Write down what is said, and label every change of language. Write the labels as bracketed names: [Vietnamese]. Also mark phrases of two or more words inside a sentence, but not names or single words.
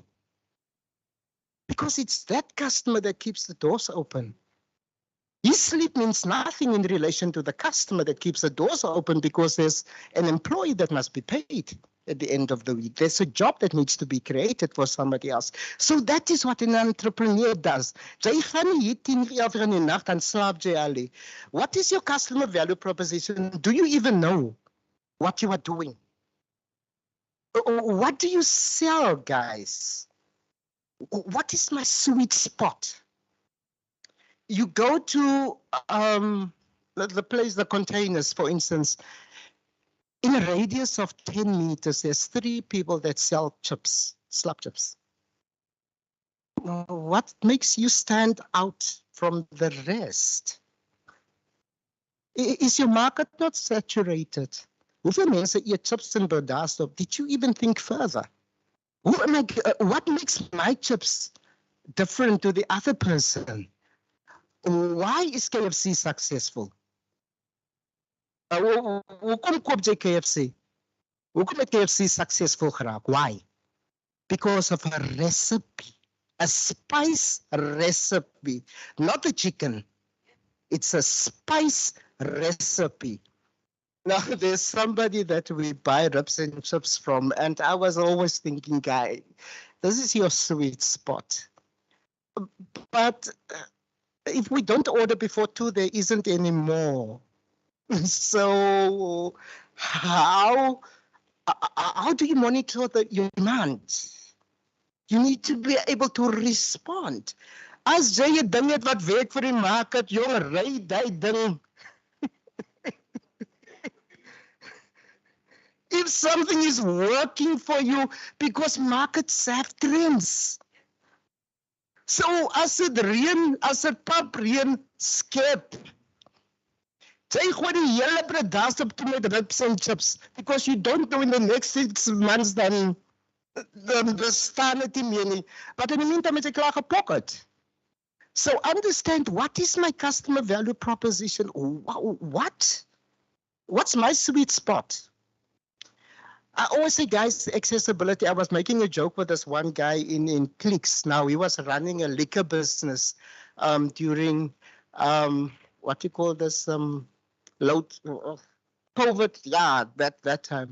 [English] Because it's that customer that keeps the doors open. His sleep means nothing in relation to the customer that keeps the doors open, because there's an employee that must be paid at the end of the week. There's a job that needs to be created for somebody else. So that is what an entrepreneur does. [Afrikaans] Jy gaan nie 10 uur in die nag dan slaap jy al. [English] What is your customer value proposition? Do you even know what you are doing? What do you sell, guys? What is my sweet spot? You go to the place, the containers, for instance, in a radius of 10 meters, there's 3 people that sell chips, slab chips. What makes you stand out from the rest? Is your market not saturated? [Afrikaans] Hoeveel mense eet chips in Bredasdorp? [English] Did you even think further? What makes my chips different to the other person? Why is KFC successful? [Afrikaans] Hoekom koop jy KFC? Hoekom het KFC successful geraak? [English] Why? Because of a recipe, a spice recipe, not a chicken. It's a spice recipe. Now, there's somebody that we buy ribs and chips from, and I was always thinking, guy, this is your sweet spot. But if we don't order before 2, there isn't any more. So how do you monitor your demand? You need to be able to respond. [Afrikaans] As jy 'n ding het wat werk vir die market, jong, ry daai ding. [English] If something is working for you, because markets have trends. [Afrikaans] So as dit reën, as dit pap reën, skep. Jy gooi die hele Bredasdorp toe met [English] ribs and chips, because you don't know in the next 6 months [Afrikaans] dan bestaan het nie meer nie. [English] But in the meantime, [Afrikaans] het jy klaar gepocket. [English] So understand, what is my customer value proposition? What's my sweet spot? I always say, guys, accessibility. I was making a joke with this one guy in Clicks. Now, he was running a liquor business during, what you call this, COVID, yeah, that time.